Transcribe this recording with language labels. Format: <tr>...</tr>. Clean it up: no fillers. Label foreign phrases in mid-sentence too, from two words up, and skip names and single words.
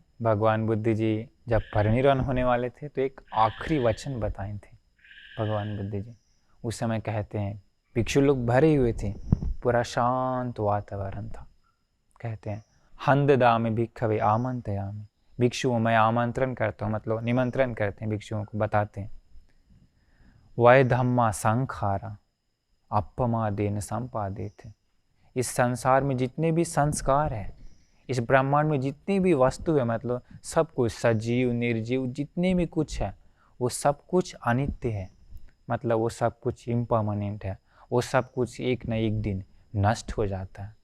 <hi>भगवान बुद्ध जी जब परिनिर्वाण होने वाले थे तो एक आखिरी वचन बताए थे भगवान बुद्ध जी। उस समय कहते हैं, भिक्षु लोग भरे हुए थे, पूरा शांत वातावरण था। कहते हैं</hi> <pi>हंद दामे भिक्षवे आमंत्रयामि,</pi> <hi>भिक्षुओं मैं आमंत्रण करता हूँ, मतलब निमंत्रण करते हैं भिक्षुओं को, बताते हैं</hi> <pi>वै धम्मा संखारा अपमादेन संपादित।</pi> <hi>इस संसार में जितने भी संस्कार है, इस ब्रह्मांड में जितनी भी वस्तु है, मतलब सब कुछ, सजीव निर्जीव जितने भी कुछ है, वो सब कुछ अनित्य है, मतलब वो सब कुछ इम्परमानेंट है, वो सब कुछ एक न एक दिन नष्ट हो जाता है।</hi>